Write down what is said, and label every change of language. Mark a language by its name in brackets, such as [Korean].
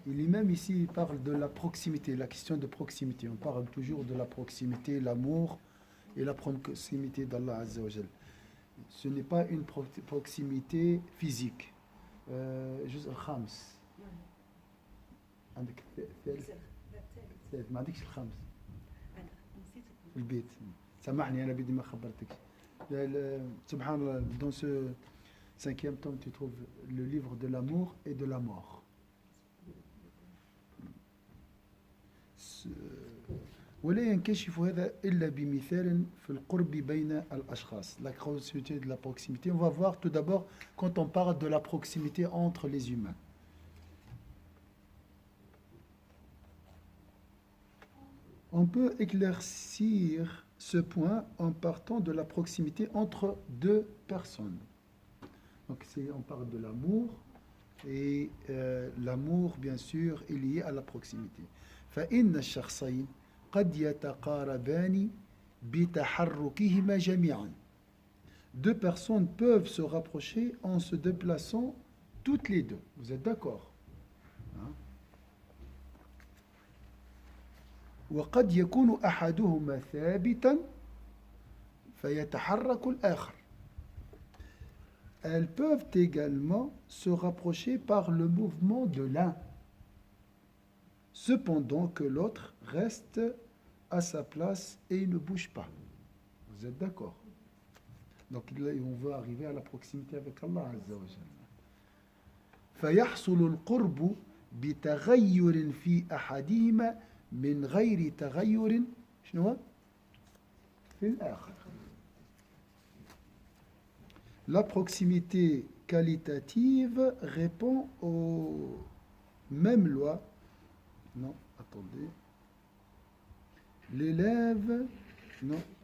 [French] Et l'imam ici il parle de la proximité, la question de proximité. On parle toujours de la proximité, l'amour et la proximité d'Allah Azza wa Jal. Ce n'est pas une proximité physique. [Arabic] جزء الخامس عندك الثالث ما عندكش الخامس في البيت سامحني أنا بدي ما خبرتك سبحان الله [French] dans ce cinquième tome tu trouves le livre de l'amour et de la mort. [Arabic] ولا ينكشف هذا إلا بمثال في القرب بين الأشخاص. [French] La proximité de la proximité, on va voir tout d'abord quand on parle de la proximité entre les humains. On peut éclaircir ce point en partant de la proximité entre deux personnes. Donc on parle de l'amour et l'amour bien sûr est lié à la proximité. [Arabic] فإن الشخصين قد يتقاربان بتحركهما جميعا. [French] Deux personnes peuvent se rapprocher en se déplaçant toutes les deux. Vous êtes d'accord? [Arabic] وقد يكون أحدهما ثابتا فيتحرك الآخر. [French] Elles peuvent également se rapprocher par le mouvement de l'un, cependant que l'autre reste à sa place et ne bouge pas. Vous êtes d'accord? Donc là, on veut arriver à la proximité avec Allah Azza wa Jalla. [Arabic] فيحصل القرب بتغير في أحدهما من غير تغير شنو في الآخر. [French] La proximité qualitative répond aux mêmes lois. Non, attendez. L'élève, non.